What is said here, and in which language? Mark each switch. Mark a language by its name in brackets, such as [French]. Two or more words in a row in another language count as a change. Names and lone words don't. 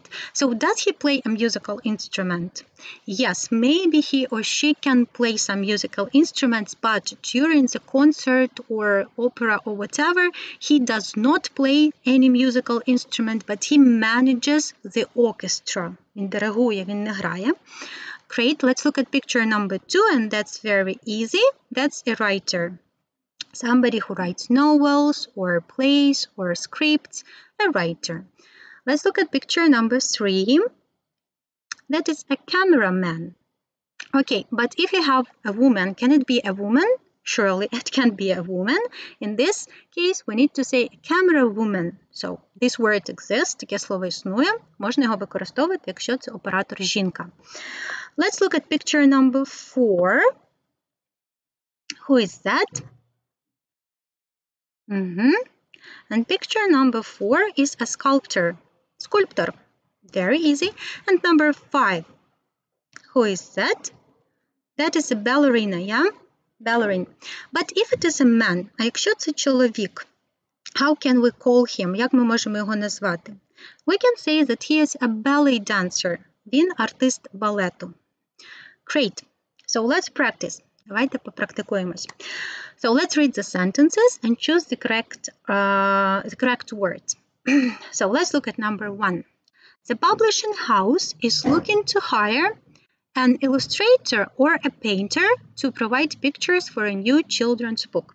[English] So does he play a musical instrument? Yes, maybe he or she can play some musical instruments, but during the concert or opera or whatever, he does not play any musical instrument, but he manages the orchestra. [Ukrainian] Він диригує, він не грає. [English] Great, let's look at picture number 2, and that's very easy. That's a writer. Somebody who writes novels or plays or scripts, a writer. Let's look at picture number 3. That is a cameraman. Okay, but if you have a woman, can it be a woman? Surely it can be a woman. In this case, we need to say camera woman. So, this word exists, [Ukrainian] таке слово існує. Можна його використовувати, якщо це оператор жінка. [English] Let's look at picture number 4. Who is that? And picture number 4 is a sculptor. Sculptor. Very easy. And number 5. Who is that? That is a ballerina, yeah? Ballerina. But if it is a man, [Ukrainian] а якщо це чоловік, [English] how can we call him? [Ukrainian] Як ми можемо його назвати? [English] We can say that he is a ballet dancer. [Ukrainian] Він артист балету. [English] Great. So let's practice. [Ukrainian] Давайте попрактикуємось. [English] So let's read the sentences and choose the correct words. So let's look at number 1. The publishing house is looking to hire an illustrator or a painter to provide pictures for a new children's book.